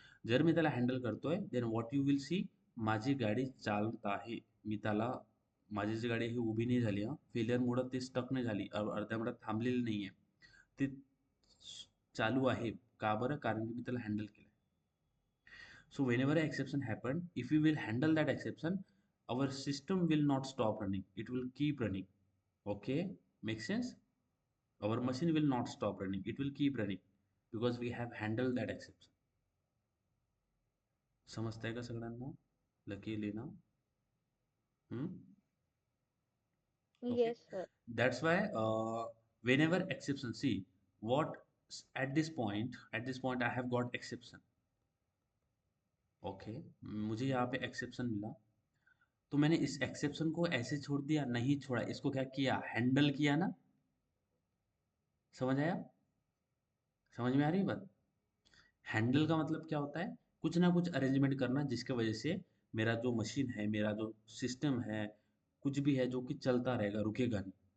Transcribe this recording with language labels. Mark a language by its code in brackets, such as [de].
[mr] जर मी त्याला हँडल करतोय, [en] then what you will see, [mr] माझी गाडी चालत आहे. मी त्याला, माझी जी गाडी ही उभी नाही झाली हां, फेलियरमुळं ती स्टक नाही झाली, अर्ध्यामुळं थांबलेली नाही आहे. ती चालू आहे. का बरं? कारण की मी त्याला हँडल केलं. [en] So whenever an exception happen, if we will handle that exception, our system will not stop running. It will keep running. Okay, make sense? Our machine will not stop running. It will keep running because we have handled that exception. [mr] समजतंय का सगळ्यांना? Lucky, Leena? Okay. [en] Yes, sir. That's why whenever exception, see what at this point I have got exception. [hi] Okay मुझे यहाँ पे exception मिला, तो मैंने इस एक्सेप्शन को ऐसे छोड़ दिया? नहीं छोड़ा, इसको क्या किया? हैंडल किया ना। समझ आया? समझ में आ रही है बात? हैंडल का मतलब क्या होता है? कुछ ना कुछ अरेंजमेंट करना जिसके वजह से मेरा जो मशीन है, मेरा जो सिस्टम है, कुछ भी है जो कि चलता रहेगा, रुकेगा नहीं।